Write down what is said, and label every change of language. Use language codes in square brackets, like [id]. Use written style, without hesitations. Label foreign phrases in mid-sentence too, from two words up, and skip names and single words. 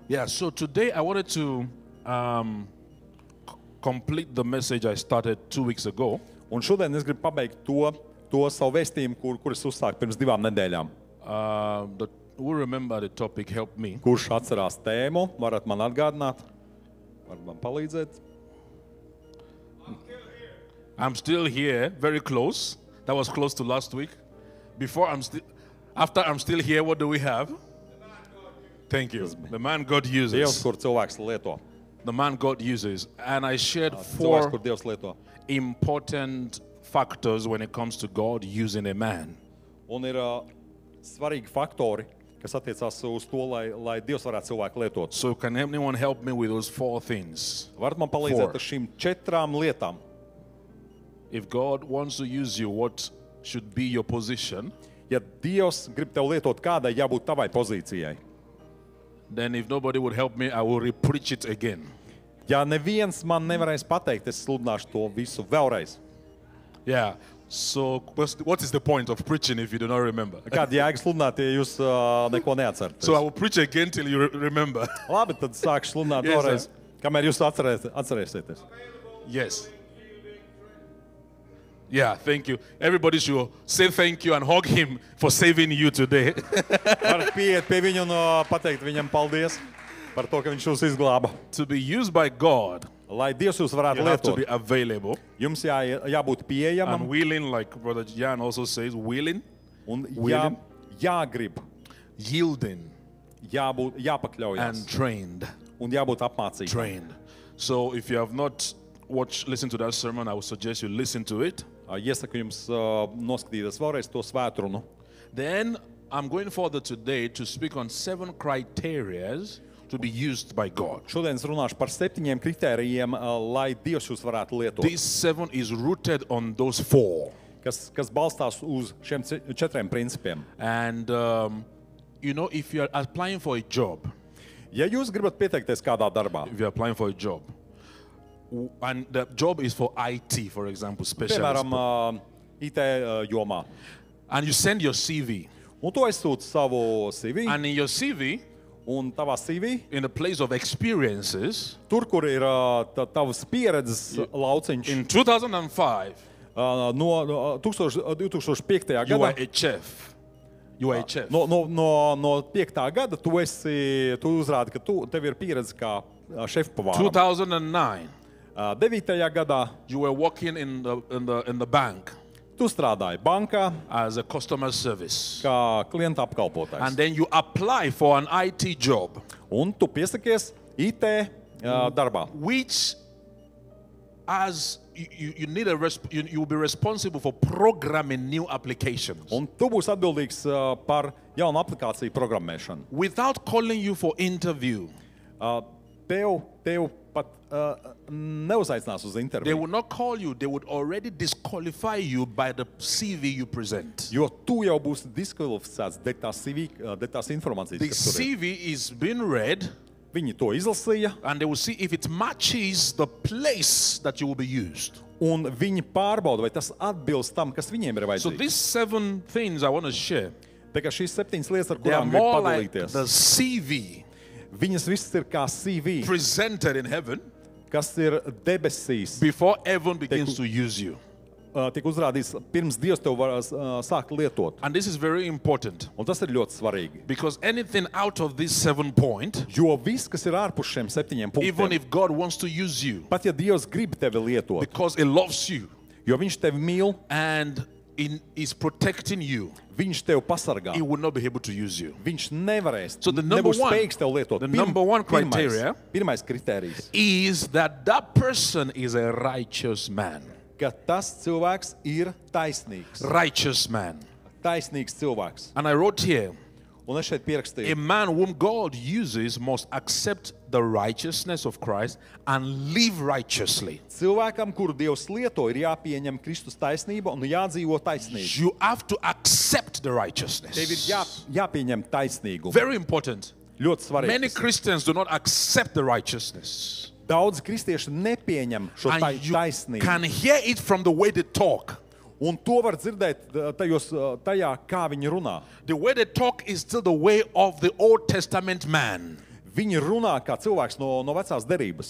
[en] Yeah, so today I wanted to complete the message I started 2 weeks ago. [lv] Un šodien es gribu pabeigt to savu vēstījumu, kur es uzsāku pirms 2 nedēļām. [en] Who remember the topic help me? [lv] Kurš atcerās tēmu, varat man atgādināt? Varat man palīdzēt? [en] I'm still here, very close. That was close to last week. After I'm still here, what do we have? Thank you. The man God [lv] Dievs, [en] uses. [lv] kur cilvēks lieto. [en] The man God uses. And I shared [lv] Cilvēks, 4 kur Dievs lieto. [en] important factors when it comes to God using a man. [lv] Un ir svarīgi faktori, kas attiecās uz to, lai Dievs varētu cilvēku lietot. [en] So can anyone help me with those 4 things? [lv] Varat man palīdzēt 4. ar šīm 4 lietām? [en] If God wants to use you, what should be your position? [lv] Ja Dievs grib tev lietot, kādai jābūt tavai pozīcijai? [en] Then if nobody would help me, I will re-preach it again. [lv] Ja neviens man nevarēs pateikt, es sludināšu to visu vēlreiz. [en] Yeah. So what is the point of preaching if you do not remember? [lv] Kāda jēga sludināt, ja jūs neko neatceraties? [en] So I will preach again till you remember. [lv] Labi, tad sākšu sludināt [en] Yes, [lv] vēlreiz, [en] sir. [lv] kamēr jūs atcerēsieties. [en] Yes. Yeah, thank you. Everybody should say thank you and hug him for saving you today. [lv] Varat pieiet pie viņa un pateikt viņam paldies par to, ka viņš jūs izglāba. [en] To be used by God, [lv] Lai Dievs jūs varētu [en] you have to [lv] lietot, [en] be available [lv] jums jābūt pieejamam [en] and willing, like Brother Jan also says, willing, [lv] un [en] willing. [lv] jāgrib, [en] yielding, [lv] jāpakļaujas [en] and trained. [lv] un jābūt apmācītam. [en] Trained. So if you have not listened to that sermon, I would suggest you listen to it. [lv] Iesaku jums noskatīties vēlreiz to svētrunu. [en] Then I'm going further today to speak on 7 criteria to be used by God. [lv] Šodien es runāšu par 7 kritērijiem, lai Dievs jūs varētu lietot. [en] This 7 is rooted on those 4. [lv] Kas balstās uz šiem 4 principiem. [en] And, you know, if you are applying for a job, [lv] Ja jūs gribat pieteikties kādā darbā, [en] if you're applying for a job, and the job is for IT, for example, specialist, [lv] piemēram, IT jomā, [en] and you send your CV, [lv] un tu aizsūti savu CV, [en] and in your CV, [lv] un tavā CV, [en] in the place of experiences, [lv] tur, kur ir tavas pieredzes lauciņš, [en] in 2005, [lv] no 2005. [en] you were [lv] gadā, [en] a chef. You were a chef. [lv] no 5. gada, tu uzrādi, ka tev ir pieredze kā šefpavāram. 2009, 9. gadā [en] you were working in the bank [lv] tu strādāji bankā [en] as a customer service. [lv] kā klienta apkalpotājs. [en] And then you apply for an IT job, [lv] Un tu piesakies IT darbā. [en] which as you need you will be responsible for programming new applications. [lv] Un tu būsi atbildīgs par jaunu aplikāciju programmēšanu. [en] Without calling you for interview, [lv] Tev pat neuzaicinās uz [en] they [lv] interviju, [en] would not call you. They would already disqualify you by the CV you present. [lv] jo tu jau būsi diskvalificēts dēļ tās CV, dēļ tās informācijas, [en] The [lv] kas tur ir. [en] CV is being read, [lv] Viņi to izlasīja, [en] and they will see if it matches the place that you will be used. [lv] un viņi pārbauda, vai tas atbilst tam, kas viņiem ir [en] So [lv] vajadzīgs. [en] these 7 things I want to share, [lv] Tā kā šīs 7 lietas, ar [en] they are [lv] kurām grib [en] more like [lv] padalīties, [en] the CV [lv] viņas visas ir kā CV, [en] presented in heaven [lv] kas ir debesīs, [en] before heaven begins to use you. [lv] tiek uzrādīts pirms Dievs tev var sākt lietot. [en] And this is very important, [lv] Un tas ir ļoti svarīgi. [en] because anything out of this 7 point, [lv] Jo viss, kas ir ārpus šiem 7 [en] even [lv] punktiem, [en] if God wants to use you [lv] pat ja Dievs grib tevi lietot, [en] because He loves you [lv] jo Viņš tevi mīl, [en] and is protecting you, [lv] Viņš tevi pasargā. [en] He will not be able to use you. [lv] Viņš nevarēs, [en] So the number [lv] nebūs [en] one- [lv] spējīgs tev lietot. [en] the number one criteria- [lv] Pirmais kritērijs, [en] Is that person is a righteous man. [lv] ka tas cilvēks ir taisnīgs. [en] Righteous man. [lv] Taisnīgs cilvēks. [en] And I wrote here, [lv] Un es šeit [en] a [lv] pierakstīju, [en] man whom God uses must accept the righteousness of Christ and live righteously. [lv] cilvēkam, kuru Dievs lieto, ir jāpieņem Kristus taisnība un jādzīvo taisnīgi. [en] You have to accept the [lv] Tev ir [en] righteousness. [lv] jāpieņem taisnīgumu. [en] Very important. [lv] Ļoti [en] Many [lv] svarīgi. [en] Christians do not accept the righteousness. [lv] Daudz kristieši nepieņem šo [en] And you [lv] taisnību. [en] can hear it from the way they talk. [lv] Un to var dzirdēt tajā, kā viņi runā. [en] The way they talk is still the way of the Old Testament man. [lv] Viņi runā kā cilvēks no vecās derības.